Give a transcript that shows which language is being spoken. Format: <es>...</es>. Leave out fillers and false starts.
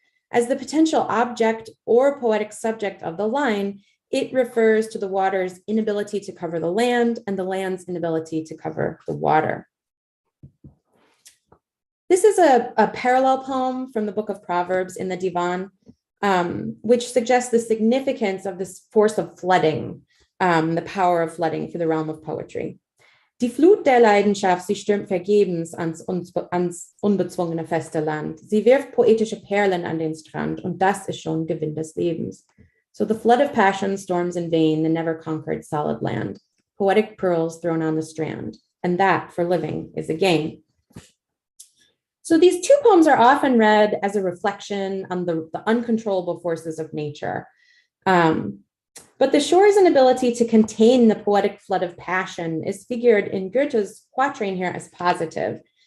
<en>As the potential object or poetic subject of the line, it refers to the water's inability to cover the land and the land's inability to cover the water. This is a parallel poem from the Book of Proverbs in the Divan, which suggests the significance of this force of flooding, the power of flooding for the realm of poetry.</en> <de>Die Flut der Leidenschaft, sie stürmt vergebens ans unbezwungene feste Land. Sie wirft poetische Perlen an den Strand und das ist schon Gewinn des Lebens.</de> <en>So the flood of passion storms in vain the never conquered solid land. Poetic pearls thrown on the strand. And that for living is a gain. So these two poems are often read as a reflection on the uncontrollable forces of nature. But the shore's inability to contain the poetic flood of passion is figured in Goethe's quatrain here as positive.</en>